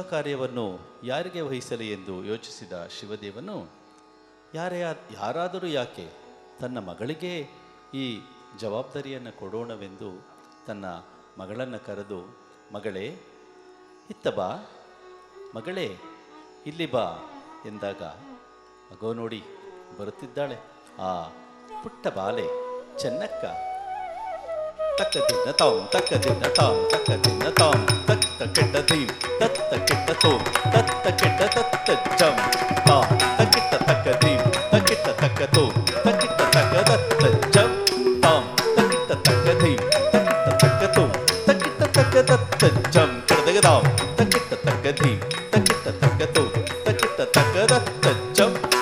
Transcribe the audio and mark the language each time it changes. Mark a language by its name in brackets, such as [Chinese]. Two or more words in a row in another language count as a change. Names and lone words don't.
[Kannada] ಕಾರ್ಯವನ್ನು ಯಾರಿಗೆ ವಹಿಸಲಿ ಎಂದು ಯೋಚಿಸಿದ ಶಿವದೇವನು, ಯಾರಾದರೂ ಯಾಕೆ ತನ್ನ ಮಗಳಿಗೆ ಈ ಜವಾಬ್ದಾರಿಯನ್ನು ಕೊಡೋಣವೆಂದು ತನ್ನ ಮಗಳನ್ನು ಕರೆದು, ಮಗಳೇ ಇತ್ತ ಬಾ, ಮಗಳೇ ಇಲ್ಲಿ ಬಾ ಎಂದಾಗ, ಮಗೋ ನೋಡಿ ಬರುತ್ತಿದ್ದಾಳೆ ಆ ಪುಟ್ಟ ಬಾಲೆ ಚೆನ್ನಕ್ಕ. ತಕ್ಕದಿನ್ನ ತಾಂ ತಕ್ಕದಿನ್ನ ತಾಂ ತಕ್ಕದಿನ್ನ ತಾಂ ತತ್ತ ಕೆಟ್ಟ ದೀಂ ತತ್ತ ಕೆಟ್ಟ ತೋಂ ತತ್ತ ಕೆಟ್ಟ ತತ್ತ ಜಂ ತಾಂ ತಕ್ಕಿಟ್ಟ ತಕ್ಕ ದೀಂ ತಕ್ಕಿಟ್ಟ ತಕ್ಕ ತೋಂ ತಕ್ಕಿಟ್ಟ ತಕ್ಕ ದತ್ತ ಜಂ ತಾಂ ತಕ್ಕಿಟ್ಟ ತಕ್ಕ ದೀಂ ತಕ್ಕಿಟ್ಟ ತಕ್ಕ ತೋಂ ತಕ್ಕಿಟ್ಟ ತಕ್ಕ ದತ್ತ ಜಂ ಕೆಡದಗ ತಾಂ ತಕ್ಕಿಟ್ಟ ತಕ್ಕ ದೀಂ ತಕ್ಕಿಟ್ಟ ತಕ್ಕ ತೋಂ ತಕ್ಕಿಟ್ಟ ತಕ್ಕ ದತ್ತ ಜಂ